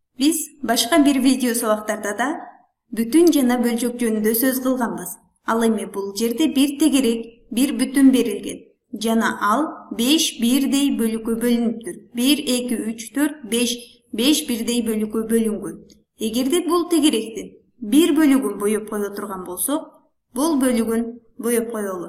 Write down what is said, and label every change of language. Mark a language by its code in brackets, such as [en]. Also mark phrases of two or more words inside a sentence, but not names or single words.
[ky] Биз башка бир видео сабактарда да бүтүн жана бөлчөк жөнүндө сөз кылганбыз. Ал эми бул жерде bir тегерек, bir бүтүн берилген. Жана ал 5 бирдей бөлүккө бөлүнүптүр. 1, 2, 3, 4, 5 бирдей бөлүккө бөлүнгөн. Эгерде бул тегеректин bir бөлүгүн боеп кое турган болсок, бул бөлүгүн боеп коелу.